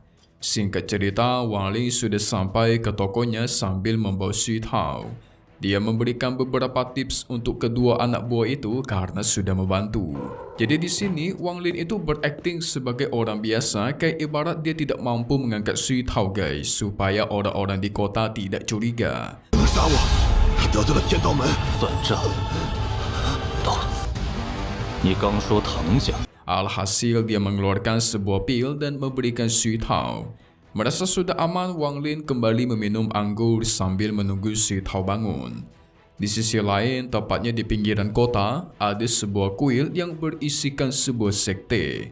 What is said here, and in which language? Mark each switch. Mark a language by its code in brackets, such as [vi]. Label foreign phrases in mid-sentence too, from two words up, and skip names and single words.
[id] Singkat cerita, Wang Lin sudah sampai ke tokonya sambil membawa Xu Tao. Dia memberikan beberapa tips untuk kedua anak buah itu karena sudah membantu. Jadi di sini Wang Lin itu berakting sebagai orang biasa, kayak ibarat dia tidak mampu mengangkat Xu Tao guys, supaya orang-orang di kota tidak curiga. [zh] 能杀我，你得罪了天道门。算账，到此。你刚说唐家， [id] Alhasil dia mengeluarkan sebuah pil dan memberikan Xu Tao. Merasa sudah aman, Wang Lin kembali meminum anggur sambil menunggu Xu Tao bangun. Di sisi lain, tepatnya di pinggiran kota, ada sebuah kuil yang berisikan sebuah sekte.